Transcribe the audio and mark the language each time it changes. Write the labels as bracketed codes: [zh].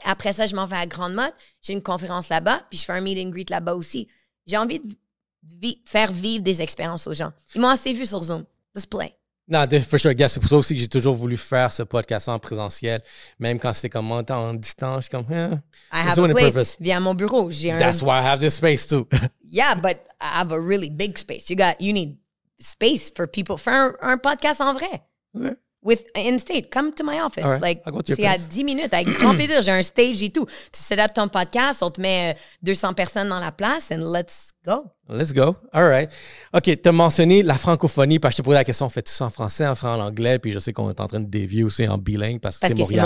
[fr] Après ça, je m'en vais à Grande-Motte. J'ai une conférence là-bas, puis je fais un meet and greet là-bas aussi. J'ai envie de faire vivre des expériences aux gens. Ils m'ont assez vu sur Zoom. [en] Let's play. [fr] Non, [en] for sure, [fr] gars, c'est pour ça aussi que j'ai toujours voulu faire ce podcast en présentiel. Même quand c'était comme en distance, je suis comme, [en] I have a place. [fr] Viens à mon bureau. [en] That's why I have this space too. Yeah, but I have a really big space. You need space for people. [fr] Faire un podcast en vrai. [en] Okay. In-state, come to my office. Right. [fr] Like, c'est à 10 minutes, avec grand plaisir. J'ai un stage et tout. Tu set up ton podcast, on te met 200 personnes dans la place, [en] and let's go. Let's go. All right. [fr] OK, tu as mentionné la francophonie, parce que je te posais la question, fais-tu ça en français, en anglais, puis je sais qu'on est en train de dévier aussi en bilingue, parce que c'est Montréal.